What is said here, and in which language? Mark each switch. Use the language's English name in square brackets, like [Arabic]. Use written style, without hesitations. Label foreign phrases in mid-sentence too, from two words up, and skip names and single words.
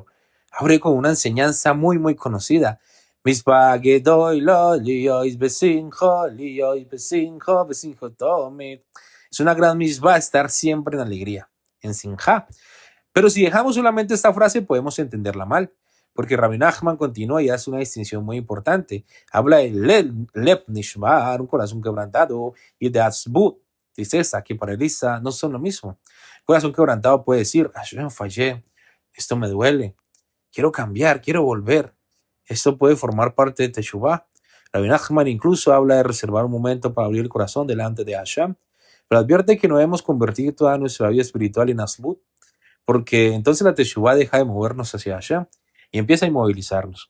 [Spanish] Abre con una enseñanza muy, muy conocida. Es una gran misbah estar siempre en alegría, en sinjá. Pero si dejamos solamente esta frase, podemos entenderla mal, porque Rabbi Nachman continúa y hace una distinción muy importante. Habla de [Hebrew] לב נשבר, [Spanish] un corazón quebrantado, y de atzbut, tristeza, que paraliza, no son lo mismo. Corazón quebrantado puede decir, yo fallé, esto me duele, quiero cambiar, quiero volver. Esto puede formar parte de Teshuvah. Rabbi Nachman incluso habla de reservar un momento para abrir el corazón delante de Hashem, pero advierte que no debemos convertir toda nuestra vida espiritual en atzbut, porque entonces la Teshuvah deja de movernos hacia Hashem y empieza a inmovilizarnos.